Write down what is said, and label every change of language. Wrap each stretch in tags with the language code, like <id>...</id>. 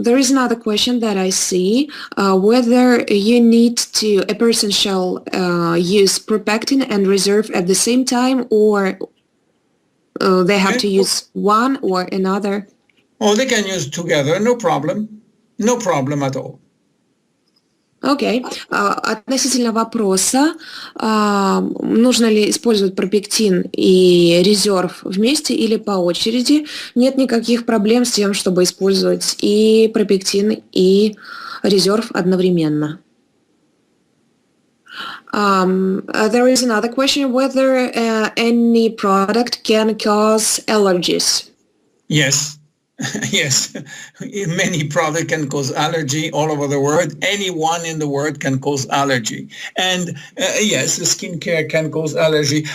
<en>There is another question that I see, whether you need to, a person shall use propectin and reserve at the same time, or they have to use one or another. Oh, they can use together, no problem. No problem at all.</en> <ru>Окей. Относительно вопроса, нужно ли использовать пропектин и резерв вместе или по очереди, нет никаких проблем с тем, чтобы использовать и пропектин, и резерв одновременно.</ru> <en>There is another question, whether any product can cause allergies. Yes. Yes, many products can cause allergy all over the world. Anyone in the world can cause allergy. And yes, the skincare can cause allergy.</en>